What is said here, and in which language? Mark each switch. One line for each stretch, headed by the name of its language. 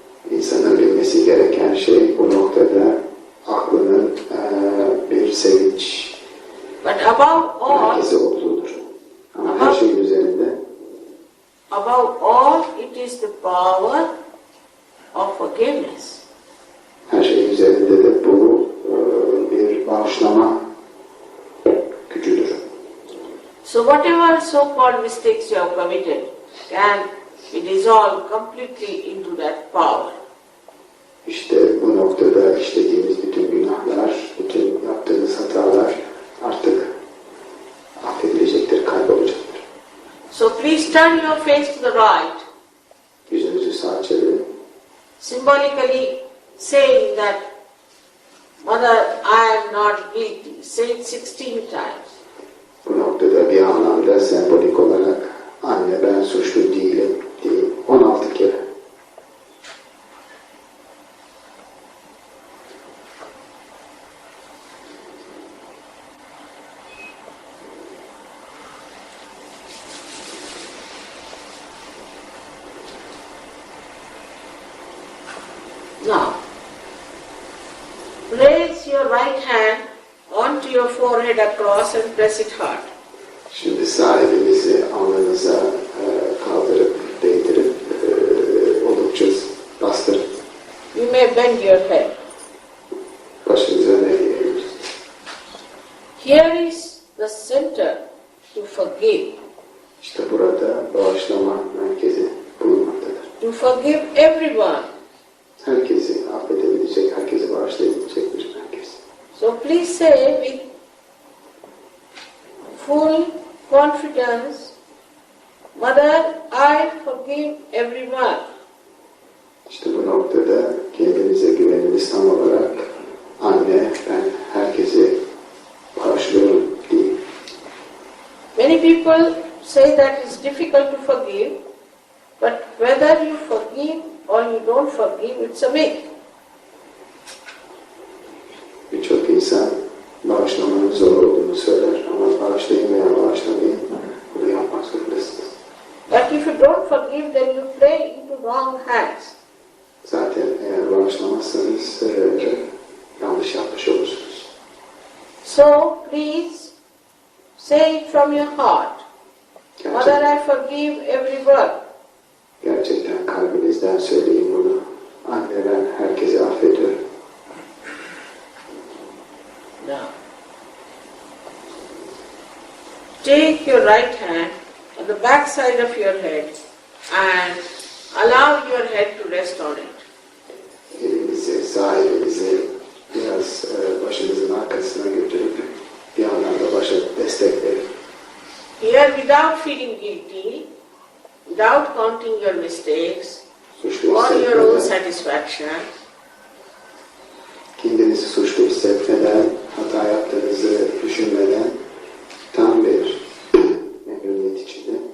Turkish: İnsanın bilmesi gereken şey bu noktada aklının bir sevinç
English: But above all,
Turkish: merkezi olduğudur. Ama her şeyin üzerinde
English: above all, it is the power of forgiveness.
Turkish: her şeyin üzerinde de bu bir bağışlama gücüdür.
English: So whatever so-called mistakes you have committed can be dissolved completely into that power.
Turkish: İşte bu noktada işlediğimiz bütün günahlar, bütün yaptığımız hatalar artık affedilecektir, kaybolacaktır.
English: So please turn your face to the right,
Turkish: Yüzünüzü sağa çevirin.
English: symbolically saying that, Mother, I am not guilty. Say it 16 times.
Turkish: Bu noktada bir anlamda sembolik olarak anne ben suçlu değilim diye 16 kere.
English: Now, raise your right hand onto your forehead across and press it hard.
Turkish: Şimdi sağ elinizi alnınıza kaldırıp değdirip oldukça bastırın.
English: You may bend your head.
Turkish: Başınızı öne eğebilirsiniz.
English: Here is the center to forgive.
Turkish: İşte burada bağışlama merkezi bulunmaktadır.
English: To forgive everyone.
Turkish: Herkesi affedebilecek, herkesi bağışlayabilecek bir merkez.
English: So please say with full confidence, Mother, I forgive everyone.
Turkish: İşte bu noktada kendinize güveniniz tam olarak anne ben herkesi bağışlıyorum diye.
English: Many people say that it's difficult to forgive, but whether you forgive or you don't forgive, it's a myth.
Turkish: Birçok insan bağışlamanın zor olduğunu söyler ama bağışlayın veya bağışlamayın bunu yapmak zorundasınız.
English: But if you don't forgive, then wrong hands.
Turkish: Zaten eğer bağışlamazsanız yanlış yapmış olursunuz.
English: So please say it from your heart. Mother, I forgive everyone.
Turkish: Gerçekten kalbinizden söyleyin bunu. Anne, ben herkesi affediyorum.
English: Now, take your right hand on the back side of your head and allow your head to rest on it.
Turkish: Elinizi, sağ elinizi biraz başınızın arkasına götürüp bir yandan da başa destek verin.
English: Here, without feeling guilty, without counting your mistakes, or your own satisfaction,
Turkish: kendinizi suçlu hissetmeden, hata yaptığınızı düşünmeden tam bir memnuniyet içinde.